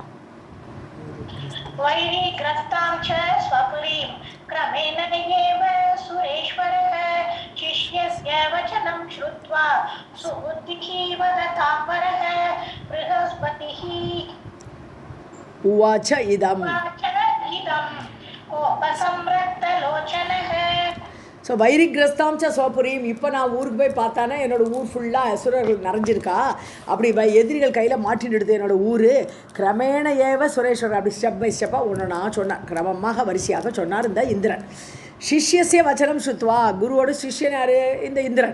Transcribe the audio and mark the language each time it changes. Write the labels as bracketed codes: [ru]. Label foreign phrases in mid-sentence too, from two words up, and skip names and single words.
[sa] वैरीग्रस्तां च स्वपुरीं क्रमेण एव सुरेश्वरः शिष्यस्य वचनं श्रुत्वा सुबुद्धिः वदतां वरः बृहस्पतिः उवाच इदम् कोपसंरक्तलोचनः. सो वैरिग्रस्तांच स्वपुरीम्. [ta] இப்போ நான் ஊருக்கு போய் பார்த்தானே என்னோடய ஊர் ஃபுல்லாக அசுரர்கள் நிறைஞ்சிருக்கா, அப்படி எதிரிகள் கையில் மாட்டின்னு எடுத்து என்னோடய ஊர். [sa] क्रमेण एव सुरेश्वरः [ta] அப்படி [en] step by step [ta] ஒன்று நான் சொன்னேன், கிரமமாக வரிசையாக சொன்னார் இந்த இந்திரன். [sa] शिष्यस्य वचनं श्रुत्वा [ta] குருவோட சிஷ்யன் யார் இந்த இந்திரன்.